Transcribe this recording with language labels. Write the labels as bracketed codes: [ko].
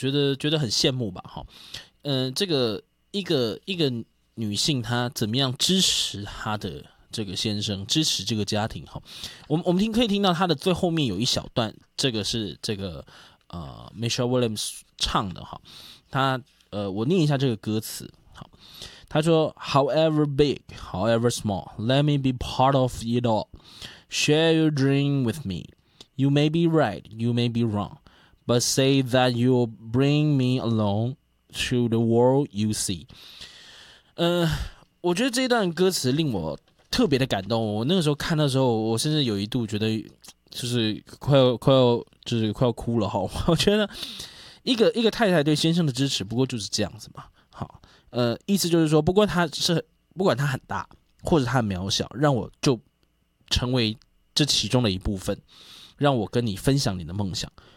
[zh] 我觉得很羡慕吧这个一个女性她怎么样支持她的这个先生，支持这个家庭我们听可以听到她的最后面有一小段，这个是这个。 Michelle Williams 唱的哈，他我念一下这个歌词。好，他说 [en] ：“However big, however small, let me be part of it all. Share your dream with me. You may be right, you may be wrong, but say that you'll bring me along to the world you see.” [zh] 我觉得这一段歌词令我特别的感动。我那个时候看的时候，我甚至有一度觉得，就是快要哭了哈。我觉得一个太太对先生的支持，不过就是这样子嘛。好，意思就是说，不管他很大，或者他很渺小，让我就成为这其中的一部分，让我跟你分享你的梦想。